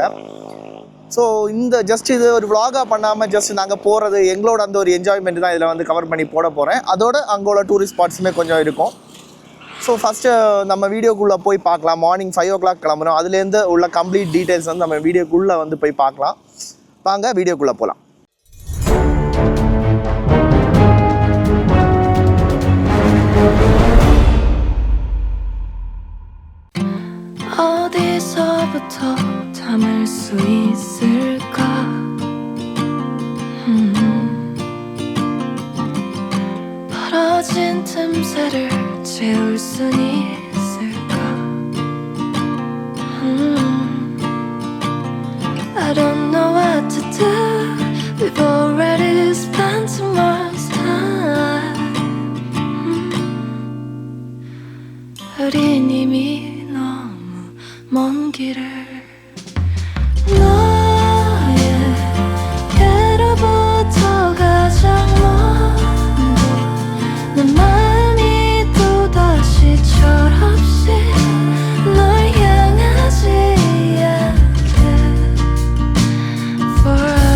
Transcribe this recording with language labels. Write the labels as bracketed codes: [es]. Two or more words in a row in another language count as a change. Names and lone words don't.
[ta] ஸோ இந்த ஜஸ்ட் இது ஒரு விலாகாக பண்ணாமல் ஜஸ்ட் நாங்கள் போகிறது எங்களோட அந்த ஒரு என்ஜாய்மெண்ட் தான் இதில் வந்து கவர் பண்ணி போட போகிறேன். அதோட அங்கோட [en] tourist spotsume [ta] கொஞ்சம் இருக்கும். [en] so firstu [ta] நம்ம வீடியோக்குள்ளே போய் பார்க்கலாம். [en] morning 5 o'clock [ta] கிளம்புறோம். அதுலேருந்து உள்ள [en] complete details [ta] வந்து நம்ம வீடியோக்குள்ளே வந்து போய் பார்க்கலாம். வாங்க வீடியோக்குள்ளே போகலாம். [ko] 어디서부터 담을 수 있을까? 벌어진 틈새를 채울 순 있을까? [en] I don't know what to do. We've already spent too much time. [ko] 우린 이미 너무 먼 길을 너에게로부터 가장 먼 내 마음이 또다시 철없이 널 향하지 않게 Far